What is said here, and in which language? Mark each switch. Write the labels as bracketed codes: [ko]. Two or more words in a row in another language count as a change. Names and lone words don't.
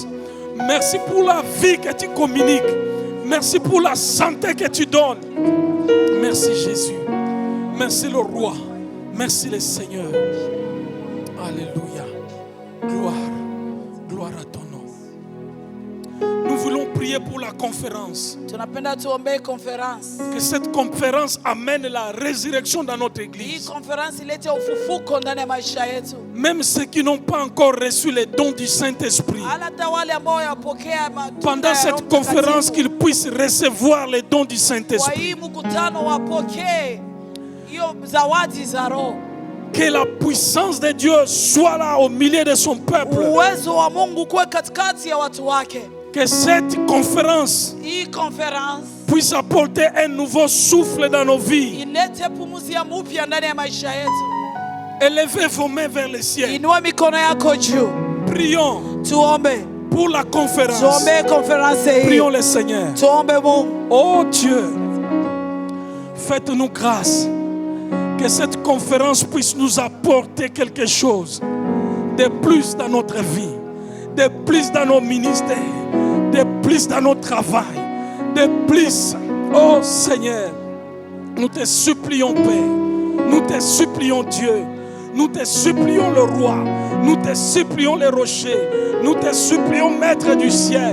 [fr] Merci pour la vie que tu communiques. Merci pour la santé que tu donnes. Merci Jésus. Merci le Roi. Merci le Seigneur. Alléluia. Gloire. Gloire à ton nom. Nous voulons prier pour la conférence. [sw] Tunapenda tuombee conference. [fr] Que cette conférence amène la résurrection dans notre [sw] Hii [fr] église. [sw] conference ilete ufufuko ndani ya maisha yetu. [fr] Même ceux qui n'ont pas encore reçu les dons du Saint-Esprit. [sw] Hata wale ambao yapokea matunda [fr] Pendant [sw] ya [fr] cette [sw] Roho [fr] conférence, [sw] Mtakatifu. [fr] qu'ils puissent recevoir les dons du [sw] Kwa [fr] Saint-Esprit. [sw] hii mkutano wapokee hiyo zawadi za Roho. [fr] Que la puissance de Dieu soit là au milieu de son peuple. [sw] Uwezo wa Mungu kuwe katikati ya watu wake. [fr] Que cette conférence [sw] Hii conference [fr] puisse apporter un nouveau souffle dans nos vies. [sw] ilete pumuzi ya mpya ndani ya maisha yetu. [fr] Élevez vos mains vers le ciel. [sw] Inua mikono yako juu. [fr] Prions [sw] Tuombe. [fr] pour la conférence. [sw] Tuombe conference hii. [fr] Prions le Seigneur. [sw] Tuombe Mungu. [fr] Oh Dieu, faites-nous grâce Que cette conférence puisse nous apporter quelque chose de plus dans notre vie, de plus dans nos ministères, de plus dans notre travail, de plus, oh Seigneur, nous te supplions Père, nous te supplions Dieu, nous te supplions le Roi, nous te supplions les rochers, nous te supplions Maître du ciel.